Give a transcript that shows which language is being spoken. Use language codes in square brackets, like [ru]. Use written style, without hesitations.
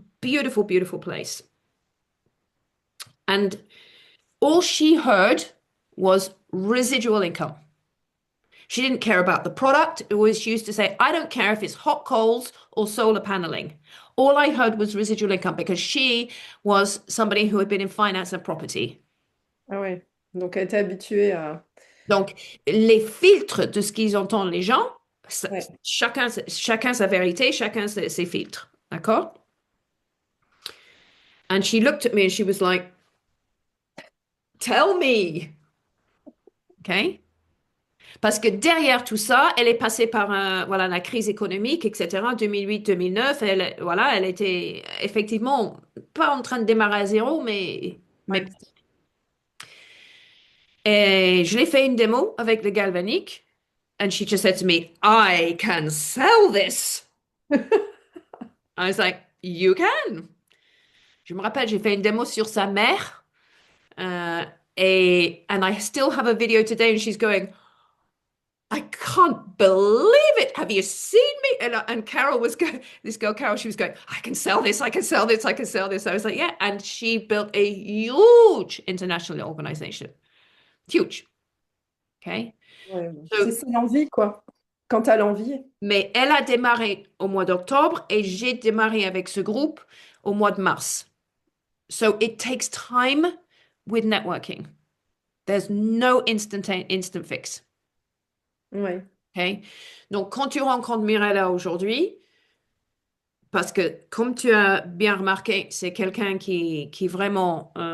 [en] Beautiful, beautiful place. And all she heard was residual income. She didn't care about the product. It was she used to say, I don't care if it's hot coals or solar paneling. All I heard was residual income because she was somebody who had been in finance and property. [fr] Ah ouais. Donc, elle était habituée à... Donc, les filtres de ce qu'ils entendent les gens, Ouais. chacun sa vérité, chacun ses filtres. D'accord? [en] And she looked at me and she was like, tell me. Okay? [fr] Parce que derrière tout ça, elle est passée par voilà, la crise économique, etc., 2008-2009. Elle était effectivement pas en train de démarrer à zéro, mais... Ouais. Et je l'ai fait une démo avec le galvanique. [en] And she just said to me, I can sell this. I was like, you can. [fr] Je me rappelle, j'ai fait une démo sur sa mère. [en] Uh, and I still have a video today, and she's going, I can't believe it. Have you seen me? And Carol was going, this girl, Carol, she was going, I can sell this, I can sell this, I can sell this. I was like, yeah. And she built a huge international organization. Huge. Okay. [fr] Ouais. [en] So, [fr] C'est l'envie, quoi. Quand t'as l'envie. mais elle a démarré au mois d'octobre et j'ai démarré avec ce groupe au mois de mars. [en] So it takes time with networking. There's no instant fix. [fr] Ouais. [en] Okay? [fr] Donc, quand tu rencontres Mirella aujourd'hui, parce que comme tu as bien remarqué, c'est quelqu'un qui vraiment...